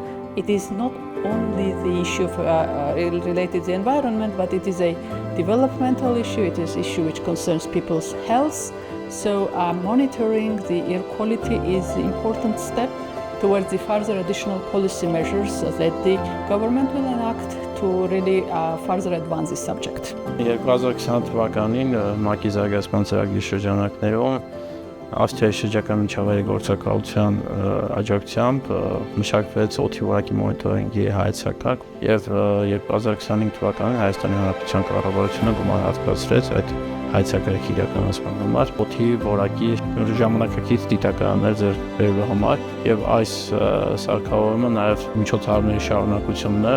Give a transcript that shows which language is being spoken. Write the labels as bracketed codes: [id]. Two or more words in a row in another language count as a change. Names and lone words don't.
[en] It is not only the issue related to the environment, but it is a developmental issue. It is an issue which concerns people's health. So monitoring the air quality is an important step towards the further additional policy measures that the government will enact to really further advance this subject. [hy] 2020 թվականին ՄԱԿ-ի զարգացման ծրագրի շրջանակներում Ավստրիայի շրջակա միջավայրի գործակալության աջակցությամբ մշակվեց օդի որակի մոնիտորինգի հայեցակարգ եւ 2025 թվականին Հայաստանի Հանրապետության կառավարությունը գումար հատկացրեց այդ հայեցակարգի իրականացման համար օդի որակի ժամանակակից դիտականներ ձեռք բերելու համար եւ այս սարքավորումը նաեւ միջոցառումների շարունակություններ